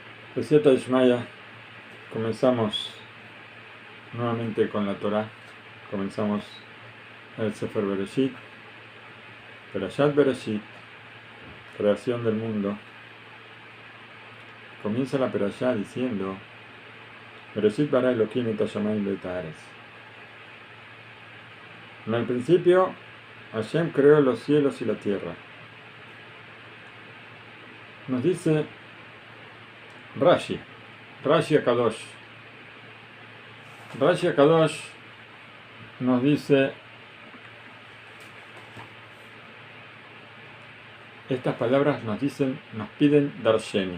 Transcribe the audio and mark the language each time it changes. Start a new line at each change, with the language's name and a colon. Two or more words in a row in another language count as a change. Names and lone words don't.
Aramaic: בסייעתא דשמיא,
Spanish: comenzamos nuevamente con la Torah, comenzamos el Sefer Bereshit, Perashat Bereshit, creación del mundo. Comienza la Perashá diciendo,
Hebrew: בראשית ברא אלהים את השמים ואת הארץ.
Spanish: En el principio, Hashem creó los cielos y la tierra. Nos dice Rashi HaKadosh. Rashi HaKadosh nos dice estas palabras nos piden Darsheni.